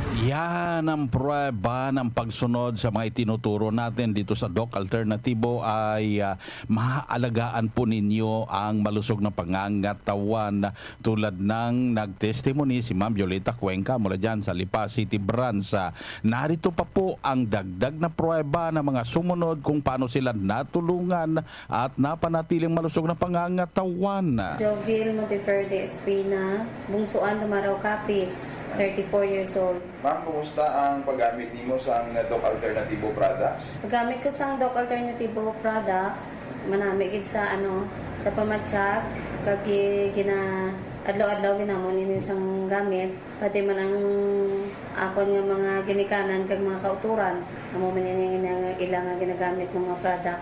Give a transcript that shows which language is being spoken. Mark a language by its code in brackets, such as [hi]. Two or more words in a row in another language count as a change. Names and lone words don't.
[tl] Yan ang prueba ng pagsunod sa mga itinuturo natin dito sa Doc Alternatibo ay maaalagaan po ninyo ang malusog na pangangatawan tulad ng nagtestimony si Ma'am Violeta Cuenca mula dyan sa Lipa City Branch. Narito pa po ang dagdag na prueba ng mga sumunod kung paano sila natulungan at napanatiling malusog na pangangatawan. [en] Jovil Monteverde Espina, Bungsuan Dumaraw Capiz, 34 years old. [hil] Ma'am, kumusta ang paggamit nimo sa Doc Alternativo products? Paggamit ko sa Doc Alternativo products, manami gid sa sa pamatsyag, kag gina adlaw-adlaw ginamon ini sang gamit, pati man ang akon nga mga ginikanan kag mga kauturan, amo man ini nga ilang nga ginagamit ng mga product.